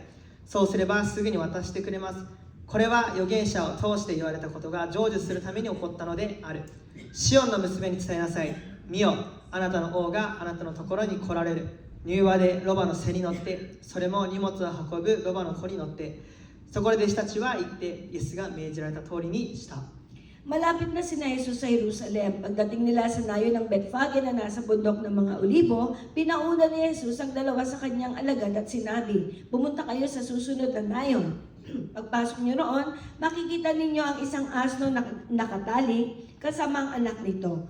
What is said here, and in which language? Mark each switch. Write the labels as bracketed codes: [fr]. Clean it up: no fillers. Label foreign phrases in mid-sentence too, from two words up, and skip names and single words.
[ja] そうすればすぐに渡してくれます。これは預言者を通して言われたことが成就するために起こったのである。シオンの娘に伝えなさい。見よ、あなたの王があなたのところに来られる。柔和でロバの背に乗って、それも荷物を運ぶロバの子に乗って。そこで弟子たちは行って、イエスが命じられた通りにした。 [tl] Malapit na sina Jesus sa Jerusalem. Pagdating nila sa nayon ng Bethphage na nasa bundok ng mga Olibo, pinauna ni Jesus ang dalawa sa kanyang alagad at sinabi, "Pumunta kayo sa susunod na nayon." Pagpasok niyo roon, makikita ninyo ang isang asno na nakatali kasama ang anak nito.